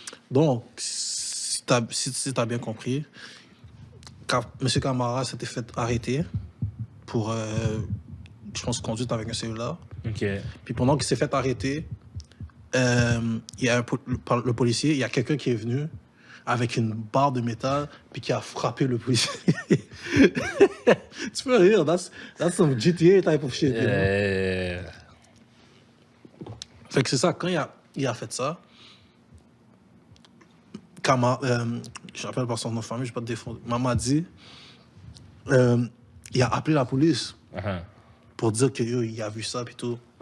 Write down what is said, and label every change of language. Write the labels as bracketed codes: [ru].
[fr] Donc, si t'as bien compris, M. Camara s'était fait arrêter pour, je pense, conduite avec un cellulaire. OK. Puis pendant qu'il s'est fait arrêter, il y a le policier, il y a quelqu'un qui est venu avec une barre de métal puis qui a frappé le policier. Tu peux rire, [en] that's some GTA type of shit. You know? [fr] Fait que c'est ça, quand il a fait ça, je ne rappelle pas son nom de famille, je ne vais pas te défendre. Mamadi, il a appelé la police pour dire qu'il a vu ça et tout.